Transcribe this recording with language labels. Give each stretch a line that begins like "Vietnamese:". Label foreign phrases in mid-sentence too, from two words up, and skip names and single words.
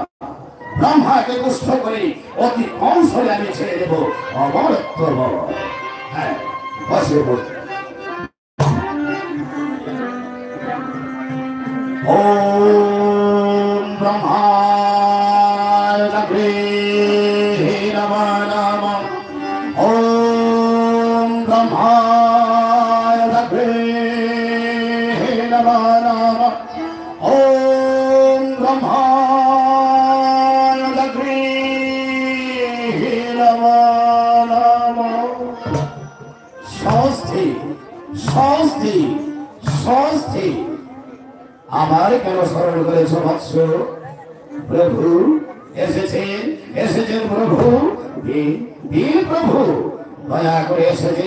Bangla: ব্রহ্মাকে তুষ্ট করে অতি কৌশলে আমি ছেড়ে দেব অমরত্ব। হ্যাঁ, বসে পড়তে।
Sanskrit: ওম ব্রহ্মায় নমঃ নমঃ। ওম ব্রহ্মায় নমঃ নমঃ। ওম ব্রহ্মায় নমঃ নমঃ। স্বস্তি স্বস্তি স্বস্তি।
Bangla: আমার কেন স্মরণ করেছ বৎস? প্রভু এসেছেন, এসেছেন প্রভু, দিন প্রভু দয়া করে এসেছেন।